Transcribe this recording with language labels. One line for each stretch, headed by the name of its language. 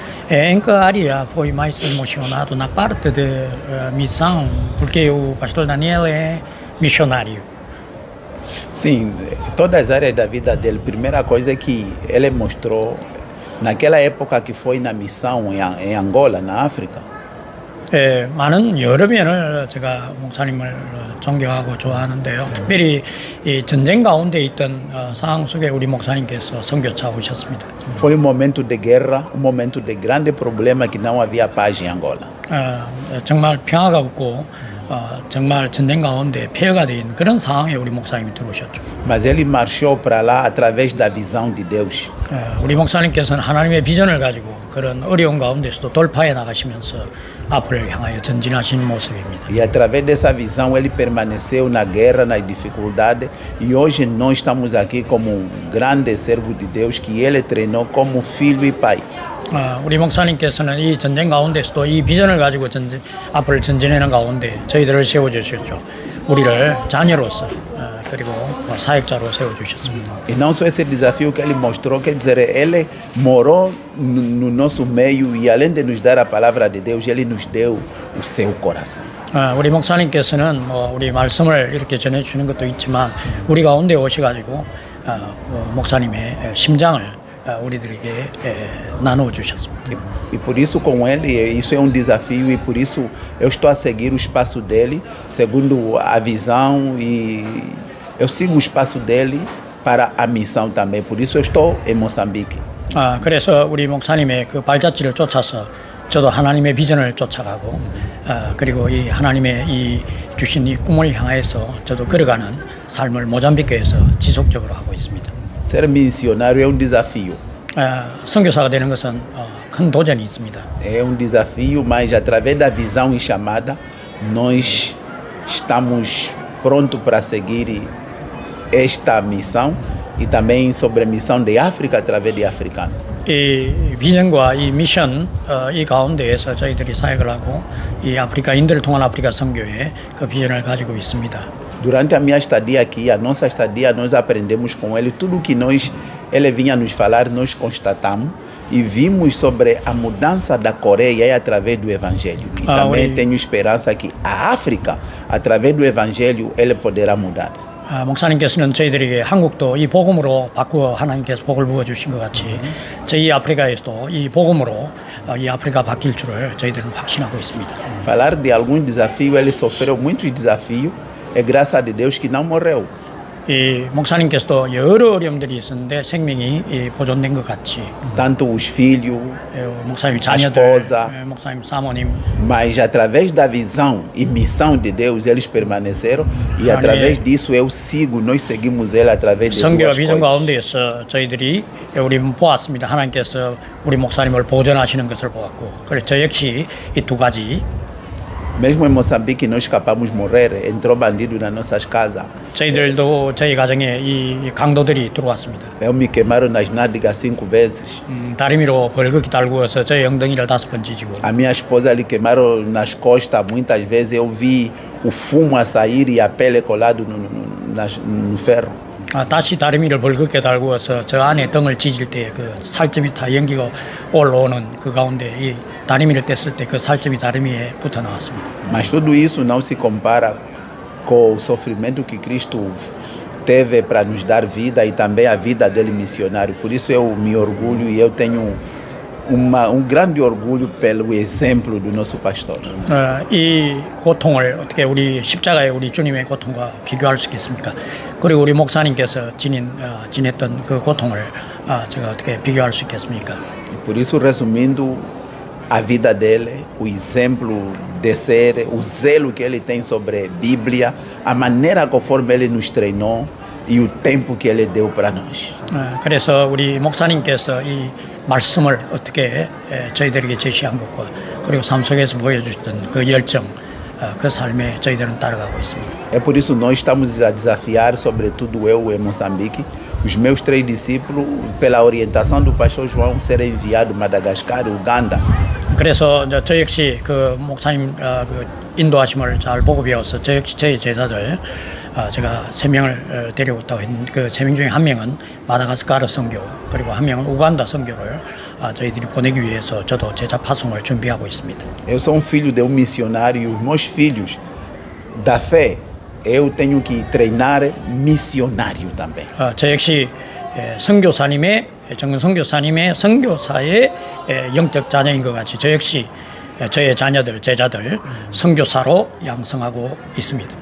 Portuguese: Em que área foi mais emocionado na parte de missão? Porque o pastor Daniel é missionário. Sim, todas as áreas da vida dele. Primeira coisa é que ele mostrou, naquela época que foi na missão em Angola, na África,
Korean: 많은 여러 면을 제가 목사님을 존경하고 좋아하는데요. 특별히 이 전쟁 가운데 있던 상황 속에 우리 목사님께서 선교차 오셨습니다.
Portuguese: foi um momento de guerra, um momento de grande problema que não havia paz em Angola.
Korean: 정말 평화가 없고 정말 전쟁 가운데 폐허가 된 그런 상황에 우리 목사님이 들어오셨죠.
Portuguese: Mas ele marchou para lá através da visão de Deus.
Korean: 우리 목사님께서는 하나님의 비전을 가지고 그런 어려운 가운데서도 돌파해 나가시면서 앞을 향하여 전진하신 모습입니다.
Portuguese: E através dessa visão ele permaneceu na guerra, nas dificuldades. E hoje nós estamos aqui como um grande servo de Deus que ele treinou como filho e pai.
Korean: 우리 목사님께서는 이 전쟁 가운데서도 이 비전을 가지고 앞을 전진하는 가운데 저희들을 세워주셨죠. 우리를 자녀로서 그리고 사역자로 세워주셨습니다.
Portuguese: E não só esse desafio que ele mostrou, quer dizer, ele morou no nosso meio e além de nos dar a palavra de Deus, ele nos deu o seu coração.
Korean: 우리 목사님께서는 우리 말씀을 이렇게 전해주시는 것도 있지만 우리 가운데 오셔가지고 목사님의 심장을 우리들에게 나누어 주셨습니다.
Portuguese: E por isso com ele, isso é um desafio e por isso eu estou a seguir o espaço dele, segundo a visão e eu sigo o espaço dele para a missão também. Por isso eu estou em Moçambique.
Korean: 그래서 우리 목사님의 그 발자취를 쫓아서 저도 하나님의 비전을 쫓아가고 그리고 이 하나님의 이 주신 이 꿈을 향해서 저도 걸어가는 삶을 모잠비크에서 지속적으로 하고 있습니다.
Portuguese: Ser missionário é um desafio.
Korean: 선교사가 되는 것은 큰 도전이 있습니다.
Portuguese: É um desafio, mas através da visão e chamada, nós estamos prontos para seguir esta missão e também sobre a missão de África através de africanos.
Korean: 이 비전과 이 미션 이 가운데에서 저희들이 사역을 하고 이 아프리카인들을 통한 아프리카 선교에 그 비전을 가지고 있습니다.
Portuguese: Durante a minha estadia aqui, a nossa estadia, nós aprendemos com ele tudo o que ele vinha nos falar, nós constatamos e vimos sobre a mudança da Coreia através do Evangelho. E também tenho esperança que a África, através do Evangelho, ele poderá mudar.
Korean: 목사님께서는 저희들에게 한국도 이 복음으로 바꾸어 하나님께서 복을 부어주신 것 같이 저희 아프리카에서도 이 복음으로 이 아프리카 바뀔 줄을 저희들은 확신하고 있습니다.
Portuguese: Falar de alguns desafios, ele sofreu muitos desafios, é graças a Deus que não morreu.
Korean: 이 목사님께서도 여러 어려움들이 있었는데 생명이 보존된 것 같이
Portuguese: Tanto os filhos,
Korean: 목사님
Portuguese: a
Korean: 자녀들,
Portuguese: esposa,
Korean: 목사님 사모님
Portuguese: mas através da visão e missão de Deus eles permaneceram e através disso nós seguimos ele através de
Korean: 성교와
Portuguese: duas
Korean: 비전 가운데에서 저희들이 우리 보았습니다. 하나님께서 우리 목사님을 보존하시는 것을 보았고 그래서 저 역시 이 두 가지
Portuguese: Mesmo em Moçambique nós escapamos morrer, entrou bandido nas nossas casas.
Korean: 저희들도 저희 가정에 이 강도들이 들어왔습니다.
Portuguese: Eu me queimaram nas nádegas 5 vezes.
Korean: 다리미로 벌겋게 달구어서 저희 엉덩이를 5번 찢고
Portuguese: A minha esposa lhe queimaram nas costas muitas vezes. Eu vi o fumo a sair e a pele colado no ferro.
Korean: 다시 다리미를 벌겋게 달구어서 저 안에 등을 찢을 때 그 살점이 다 연기가 올라오는 그 가운데 이 다리미를 뗐을 때 그 살점이 다리미에 붙어 나왔습니다.
Portuguese: Mas tudo isso não se compara com o sofrimento que Cristo teve para nos dar vida e também a vida dele missionário. Por isso eu me orgulho e eu tenho grande orgulho pelo exemplo do nosso pastor.
Korean: 이 고통을 어떻게 우리 십자가의 우리 주님의 고통과 비교할 수 있겠습니까? 그리고 우리 목사님께서 지냈던 그 고통을 제가 어떻게 비교할 수 있겠습니까?
Portuguese: Por isso, resumindo a vida dele, o exemplo de ser, o zelo que ele tem sobre a Bíblia, a maneira conforme ele nos treinou e o tempo que Ele deu para nós.
Korean: 그래서 우리 목사님께서 이 말씀을 어떻게 저희들에게 제시한 것과 그리고 삶 속에서 보여주셨던 그 열정, 그 삶에 저희들은 따라가고 있습니다.
Portuguese: É por isso nós estamos a desafiar, sobretudo eu em Moçambique, os meus 3 discípulos, pela orientação do pastor João, serem enviados a Madagascar e Uganda.
Korean: 그래서 이제 저 역시 그 목사님 그 인도하심을 잘 보고 배워서 저 역시 저희 제자들 제가 3명을 데려왔다고 했는데 그 3명 중에 1명은 마다가스카르 선교 그리고 1명은 우간다 선교를 저희들이 보내기 위해서 저도 제자 파송을 준비하고 있습니다.
Portuguese: Eu sou um filho de um missionário e os meus filhos da fé, eu tenho que treinar missionário também.
Korean: 저 역시 선교사님의 정근 선교사님의 선교사의 영적 자녀인 것 같이 저 역시 저의 자녀들, 제자들 선교사로 양성하고 있습니다.